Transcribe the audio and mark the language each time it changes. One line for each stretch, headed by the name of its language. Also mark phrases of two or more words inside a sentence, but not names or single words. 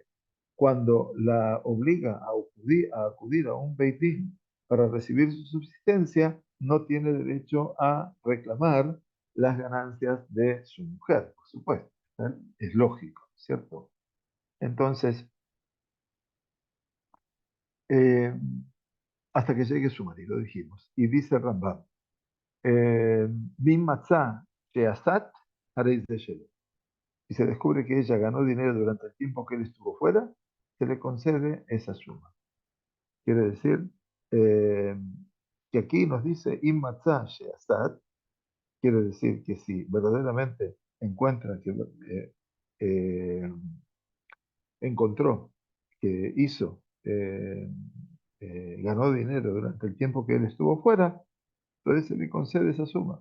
Spanish: Cuando la obliga a acudir a un
Hebrew: בית דין
Spanish: para recibir su subsistencia, no tiene derecho a reclamar las ganancias de su mujer, por supuesto. Es lógico, ¿cierto? Entonces, eh, hasta que llegue su marido, dijimos. Y dice
Hebrew: Rambam, אם מצאה שעשתה הרי זה שלו.
Spanish: Si se descubre que ella ganó dinero durante el tiempo que él estuvo fuera, se le concede esa suma. Quiere decir eh, que aquí nos dice
Hebrew: אם מצאה שעשתה,
Spanish: quiere decir que si verdaderamente encuentra que eh, encontró que hizo, ganó dinero durante el tiempo que él estuvo fuera, entonces se le concede esa suma.